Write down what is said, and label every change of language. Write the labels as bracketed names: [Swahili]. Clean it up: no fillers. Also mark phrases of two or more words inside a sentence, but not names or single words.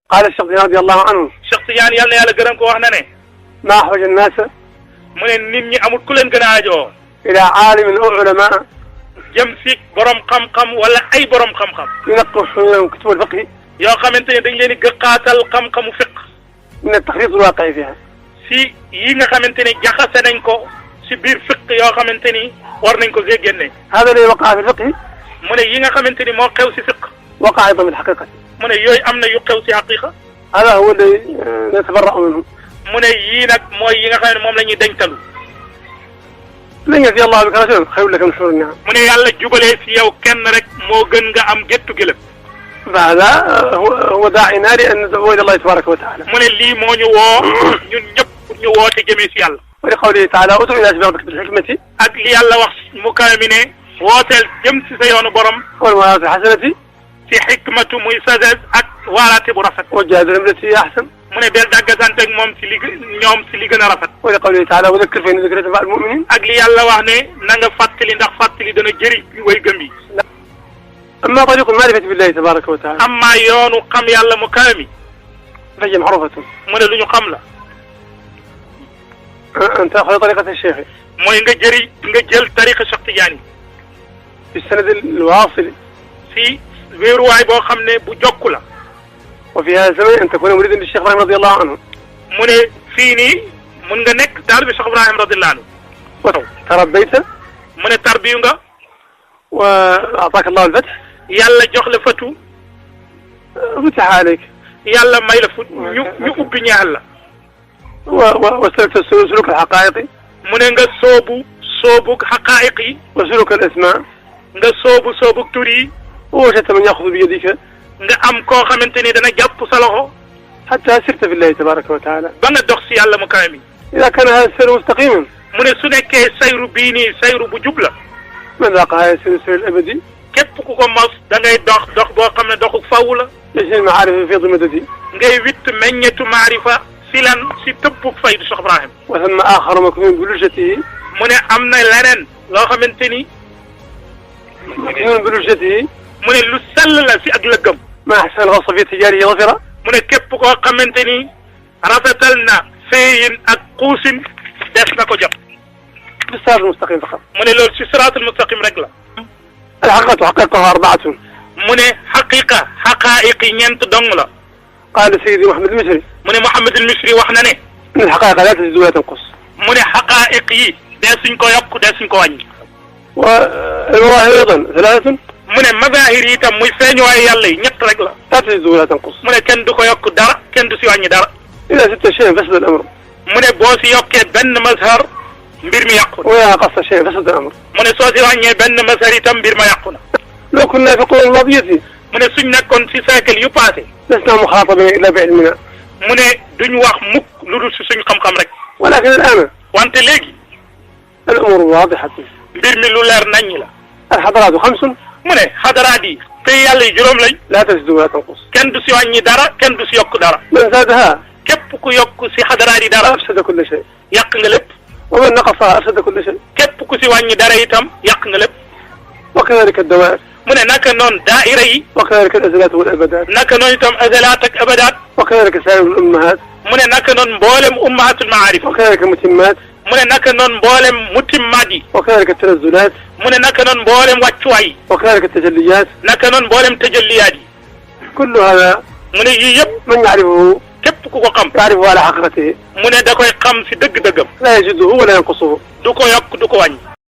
[Arabic] قال الشيخ رضي الله عنه [Wolof] Cheikh Tidiane yal na yàlla gërëm ko wax na ne [Arabic] ما أحوج الناس [Wolof] mu ne nit ñi amul ku leen gën a aajoo [Arabic] إلى عالم أو علماء [Wolof] jëm si borom xam-xam wala ay borom xam-xam [Arabic] ينقش لهم كتب الفقه [Wolof] yoo xamante ne dañ leen di gëqaatal xam-xamu fiq [Arabic] من التخريط الواقعي فيها [Wolof] si yi nga xamante ne jaxase nañ ko si biir fiq yoo xamante ni war nañ ko génne. [Arabic] هذا الذي وقع في الفقه [Wolof] mu ne yi nga xamante ni moo xew si fiq [Arabic] وقع أيضا في الحقيقة [Wolof] mu ne yooyu am na yu xew si xaqiqa [Arabic] هذا هو الذي نتبرأ منه [Wolof] mu ne yii nag mooy yi nga xam ne moom la ñuy deñtalu [Arabic] لن يهدي الله بك رجلا خير لك من حور النعم [Wolof] mu ne yàlla jubalee si yow kenn rek moo gën nga am gettu gëlëm [Arabic] فهذا هو داعينا لأن ندعو إلى الله تبارك وتعالى [Wolof] mu ne lii moo ñu woo ñun ñëpp pour ñu woote jëmee si yàlla [Arabic] ولقوله تعالى ادعو إلى سبيل ربك بالحكمة [Wolof] ak li yàlla wax mu kawe mi ne wooteel jëm si sa yoonu borom [Arabic] والموعظة الحسنة [Wolof] si xikmatu muy sagesse ak waaraate bu rafet [Arabic] وجادل بالتي هي أحسن [Wolof] mu ne del dàggasante ak moom si li ñoom si li gën a rafet [Arabic] ولقوله تعالى وذكر فإن ذكرى تنفع المؤمنين [Wolof] ak li yàlla wax ne na nga fàttali ndax fàttali dana jëriñ way gëm yi [Arabic] أما طريق المعرفة بالله تبارك وتعالى [Wolof] amma yoonu xam yàlla mu kawe mi [Arabic] فهي معروفة [Wolof] mu ne lu ñu xam la [Arabic] أن تأخذ طريقة الشيخ [Wolof] mooy nga jël tariqa Cheikh Tidiane [Arabic] في السند الواصل [Wolof] si wéeruwaay boo xam ne bu jokku la [Arabic] وفي هذا الزمن أن تكون مريدا للشيخ إبراهيم رضي الله عنه [Wolof] mu ne fii nii mun nga nekk taalibe Cheikh Ibrahim [Arabic] رضي الله عنه وتربيت [Wolof] mu ne tarbiyu nga [Arabic] وأعطاك الله الفتح [Wolof] yàlla jox la fatu [Arabic] فتح عليك [Wolof] yàlla may la fut ñu ubbi ñaal la [Arabic] وسلكت سلوك الحقائق [Wolof] mu ne nga soobu xaqaayiq yi [Arabic] وسلوك الأسماء [Wolof] nga soobu tur yi [Arabic] ووجدت من يأخذ بيدك [Wolof] nga am koo xamante ni dana jàpp sa loxo [Arabic] حتى سرت في الله تبارك وتعالى [Wolof] ba nga dox si yàlla mu kawe mi [Arabic] إذا كان هذا السير مستقيما [Wolof] mu ne su nekkee sayru bii nii sayru bu jub la [Arabic] من ذاق هذا السير الأبدي [Wolof] képp ku ko mos da ngay dox boo xam ne doxu faw la [Arabic] يجري المعارف في فيض مددي [Wolof] ngay witt meññetu maarifa si lan si tëbbug faydu Cheikh Ibrahim [Arabic] وثم آخر مكنون بلجته [Wolof] mu ne am na leneen loo xamante ni [Arabic] مكنون بلجته [Wolof] mu ne lu sell la si ak lëggam [Arabic] ما أحسن الغصة في تجارية ظفرة [Wolof] mu ne képp koo xamante ni rafetal na feeyin ak xuusin des na ko jot [Arabic] بالصراط المستقيم فقط [Wolof] mu ne loolu si [Arabic] الصراط المستقيم [Wolof] rek la [Arabic] الحقيقة حقيقتها أربعة [Wolof] mu ne xaqaa'iq yi ñeent dong la [Arabic] قال سيدي محمد المصري [Wolof] mu ne Mouhamed El Misri wax na ne [Arabic] إن الحقائق لا تزيد ولا تنقص [Wolof] mu ne xaqaa'iq yi dee suñ ko yokk dee suñ ko wàññi [Arabic] والمظاهر أيضا ثلاثة [Wolof] mu ne mazahir yi itam muy feeñuwaay yàlla yi ñett rek la [Arabic] لا تزيد ولا تنقص [Wolof] mu ne kenn du ko yokk dara kenn du si wàññi dara [Arabic] إذا زدت شيء فسد الأمر [Wolof] mu ne boo si yokkee benn mazhar mbir mi yàqu na [Arabic] وإذا نقصت شيء فسد الأمر [Wolof] mu ne soo si wàññee benn mazhar itam mbir ma yàqu na [Arabic] لو كنا في القرون الماضية [Wolof] mu ne suñ nekkoon si siècle yu passé [Arabic] لسنا مخاطبين إلا بعلمنا [Wolof] mu ne duñ wax mukk lu dul si suñ xam-xam rek [Arabic] ولكن الآن [Wolof] wante léegi [Arabic] الأمور واضحة [Wolof] mbir mi lu leer naññ la [Arabic] الحضارات خمس [Wolof] mu ne xadaraat yi tey yàlla yi juróom lañ [Arabic] لا تزيد ولا تنقص [Wolof] kenn du si wàññi dara kenn du si yokk dara [Arabic] من زادها [Wolof] képp ku yokk si xadaraat yi dara [Arabic] أفسد كل شيء [Wolof] yàq nga lépp [Arabic] ومن نقصها أفسد كل شيء [Wolof] képp ku si wàññi dara itam yàq nga lépp [Arabic] وكذلك الدوائر [Wolof] mu ne naka noonu daaira yi [Arabic] وكذلك الأزلات والأبدات [Wolof] naka noonu itam azalaat ak abadaat [Arabic] وكذلك سائر الأمهات [Wolof] mu ne naka noonu mboolem [Arabic] أمهات المعارف وكذلك المتمات [Wolof] mu ne naka noonu mboolem mutimmaat yi [Arabic] وكذلك التنزلات [Wolof] mu ne naka noonu mboolem wàccuwaay yi [Arabic] وكذلك التجليات [Wolof] naka noonu mboolem tajalliyaat yi [Arabic] كل هذا [Wolof] mu ne yii yëpp [Arabic] من يعرفه [Wolof] képp ku ko xam [Arabic] يعرفه على حقيقته [Wolof] mu ne da koy xam si dëgg-dëggam [Arabic] لا يزيده ولا ينقصه [Wolof] du ko yokk du ko wàññi